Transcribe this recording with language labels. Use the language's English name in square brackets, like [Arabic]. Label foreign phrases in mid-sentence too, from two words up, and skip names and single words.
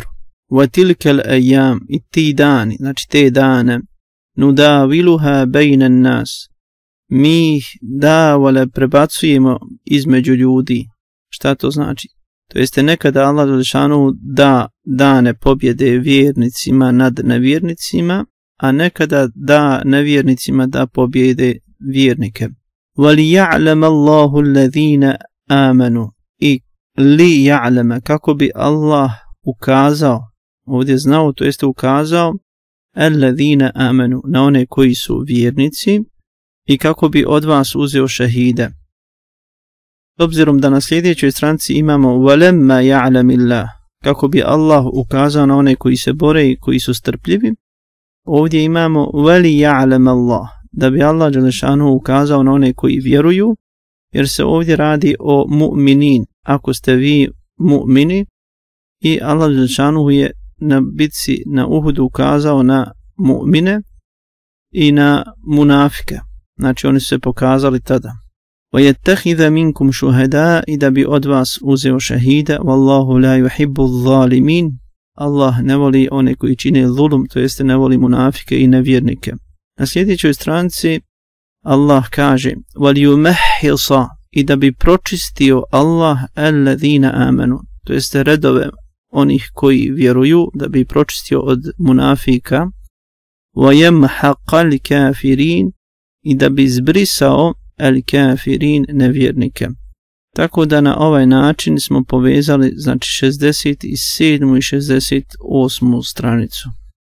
[Arabic] وتلك الأيام, [Bosnian] i ti dani, znači te dane, [Arabic] نداولها بين الناس, [Bosnian] mi ih prebacujemo između ljudi. Šta to znači? To jeste nekada Allah dželešanu da dane pobjede vjernicima nad nevjernicima, a nekada da nevjernicima da pobjede vjernike. [Arabic] وَلِيَعْلَمَ اللَّهُ الَّذِينَ آمَنُوا, [Bosnian] i [Arabic] ليعلم, [Bosnian] kako bi Allah ukazao, ovdje znao, to jeste ukazao, [Arabic] الذين آمنوا, [Bosnian] na one koji su vjernici, i kako bi od vas uzeo šehide. S obzirom da na sljedećoj stranici imamo [Arabic] ولما يعلم الله, [Bosnian] kako bi Allah ukazao na one koji se bore i koji su strpljivi, ovdje imamo [Arabic] وليعلم الله, [Bosnian] da bi Allah dželešanu ukazao na one koji vjeruju, jer se ovdje radi o mu'minin, ako ste vi mu'mini, i Allah dželešanu je na bitci na Uhudu ukazao na mu'mine i na munafike, znači oni su se pokazali tada. [Arabic] وَيَتَّخِذَ مِنْكُمْ شُهَدَاءَ, [Bosnian] i da bi od vas uzeo šehida. [Arabic] وَاللَّهُ لَا يُحِبُّ الظَّالِمِينَ, [Bosnian] Allah ne voli one koji čine zulum, to jeste ne voli munafike i nevjernike. Na sljedećoj stranici Allah kaže وَلْيُمَحِّصَ, i da bi pročistio Allah [Arabic] الَّذِينَ آمَنُوا, [Bosnian] to jeste redove onih koji vjeruju, da bi pročistio od munafika. [Arabic] وَيَمْحَقَ الْكَافِرِينَ, [Bosnian] i da bi zbrisao al-kafirin, nevjernike. Tako da na ovaj način smo povezali, znači 67. i 68. stranicu.